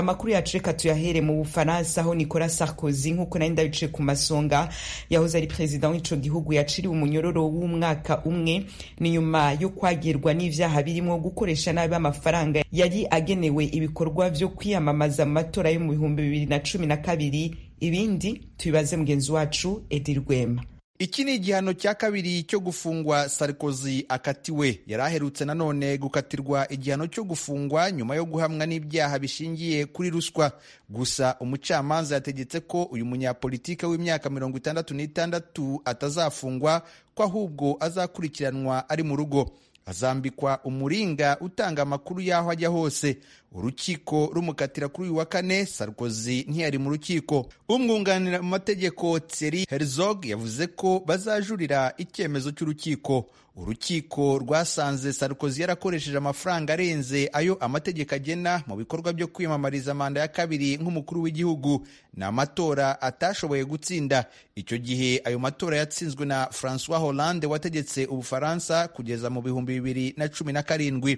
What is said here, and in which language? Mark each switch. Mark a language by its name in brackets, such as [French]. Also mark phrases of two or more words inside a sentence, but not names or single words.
[Rundi] Amakuru yacu reka tuyahere mu Bufaransa, aho Nicolas Sarkozy nk'uko nari ndabice ku masonga yahoze ari president w'ico gihugu yaciriwe umunyororo w'umwaka umwe, ni nyuma yo kwagirwa n'ivyaha birimo gukoresha nabi amafaranga yari agenewe ibikorwa vyo kwiyamamaza mu matora yo mu 2012. Ibindi tubibaze mugenzi wacu Edi Rwema. [Kinyarwanda] Iki ni igihano cya kabiri cyo gufungwa Sarkozy akatiwe. Yari aherutse nanone gukatirwa igihano cyo gufungwa nyuma yo guhamwa n'ibyaha bishingiye kuri ruswa. Gusa umucamanza yategetse ko uyu munyapolitike w'imyaka 66 atazafungwa, ko ahubwo azakurikiranwa ari mu rugo. Azambikwa umuringa utanga amakuru y'aho ajya hose. Urukiko rumukatira kuri uyu wa kane. Sarkozy ntiyari mu rukiko. Umwunganira mu mategeko Thierry Herzog yavuze ko bazajurira icyemezo cy'urukiko. Urukiko rwasanze Sarkozy yarakoresheje amafaranga arenze ayo amategeko agena mu bikorwa byo kwiyamamariza manda ya kabiri nk'umukuru w'igihugu. Ni amatora atashoboye gutsinda. Icyo gihe ayo matora yatsinzwe na François Hollande wategetse Ubufaransa kugeza mu 2017.